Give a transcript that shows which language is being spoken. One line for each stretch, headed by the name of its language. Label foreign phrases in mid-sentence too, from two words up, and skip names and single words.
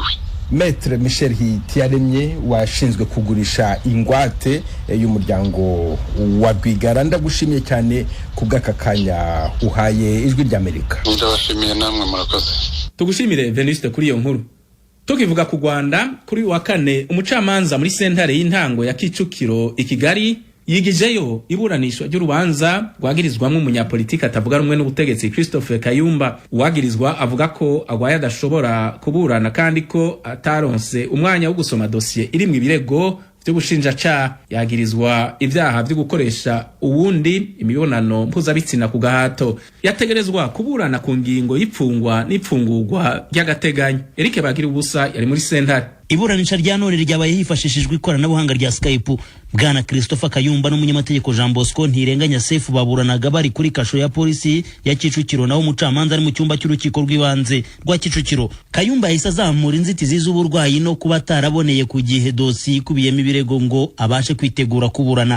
Kinyarwanda: Maître Michel Hitiyaremye washinzwe kugurisha ingwate y'umuryango wa Rwigara, ndagushimiye cyane kubw'aka kanya uhaye Ijwi ry'Amerika. Ndabashimiye namwe, murakoze. Tugushimire Venuste kuri iyo nkuru.
Rundi: Tukivuga ku Rwanda, kuri wa kane umucamanza muri sentare y'intango ya Kicukiro i Kigali yigijeyo iburanishwa ry'urubanza rwagirizwamwe umunyapolitiki atavuga rumwe n'ubutegetsi Christophe Kayumba. Uwagirizwa avuga ko agwaye adashobora kuburana kandi ko ataronse umwanya wo gusoma dosiye irimwe ibirego by'ubushinjacaha. Yagirizwa ibyaha byo gukoresha uwundi imibonano mpuzabitsina ku gahato. Yategerezwa kuburana ku ngingo y'ipfungwa n'ipfungurwa ry'agateganyo. Eric Bagira ubusa yari muri sentare. Iburanisha rya none ryabaye hifashishijwe ikoranabuhanga rya Skype. Bwana Christopher Kayumba n'umunyamategeko Jean Bosco Ntirenganya Sefu baburanaga bari kuri kasho ya polisi ya Kicukiro, naho umucamanza ari mu cyumba cy'urukiko rw'ibanze rwa Kicukiro. Kayumba yahise azamura inzitizi z'uburwayi no kuba ataraboneye ku gihe dosiye ikubiyemo ibirego ngo abashe kwitegura kuburana.